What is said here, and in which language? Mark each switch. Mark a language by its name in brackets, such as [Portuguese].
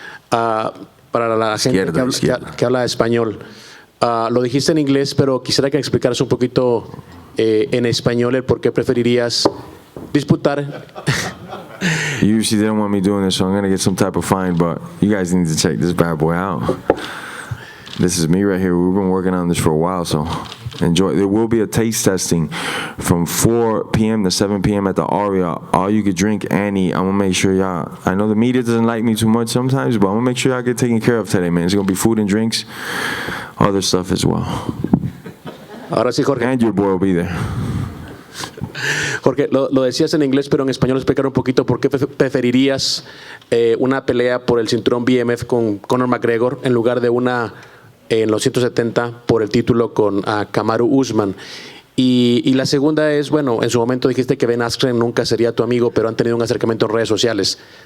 [Spanish] Para la gente que habla español, lo dijiste en inglés, pero quisiera que me explicaras un poquito en español el por qué preferirías disputar. [English] Usually they don't want me doing this, so I'm going to get some type of fine, but you guys need to check this bad boy out. This is me right here. We've been working on this for a while, so enjoy. There will be a taste testing from 4 p.m. to 7 p.m. at the Aria. All you could drink and eat. I'm going to make sure y'all, I know the media doesn't like me too much sometimes, but I'm going to make sure y'all get taken care of today, man. It's going to be food and drinks, other stuff as well. [Spanish] Ahora sí, Jorge. [English] And your boy will be there. [Spanish] Jorge, lo decías en inglés, pero en español explicar un poquito por qué preferirías una pelea por el cinturón BMF con Conor McGregor en lugar de una en los 170 por el título con Kamaru Usman. Y la segunda es, bueno, en su momento dijiste que Ben Askren nunca sería tu amigo, pero han tenido un acercamiento en redes sociales.